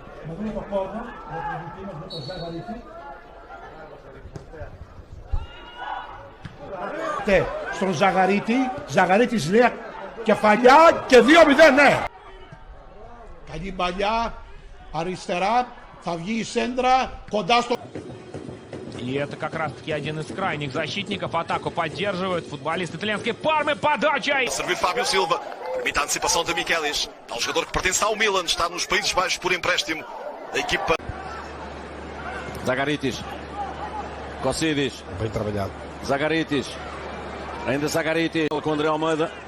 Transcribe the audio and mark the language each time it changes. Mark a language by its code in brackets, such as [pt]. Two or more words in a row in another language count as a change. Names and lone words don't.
[el] Στον Ζαγαρίτη. Ζαγαρίτης λέει κεφαλιά και 2-0, ναι. Καλή παλιά. Αριστερά. Θα βγει η сέντρα κοντά στο... [ru] И это как раз-таки один из крайних защитников. Атаку поддерживают футболисты итальянской Пармы. Подача! [pt] Servir Fábio Silva. Permite a antecipação de Michelis. É um jogador que pertence ao Milan. Está nos Países Baixos por empréstimo. A equipa... Zagaritis. Cossidis. Bem trabalhado. Zagaritis. Ainda Zagaritis. Com André Almeida.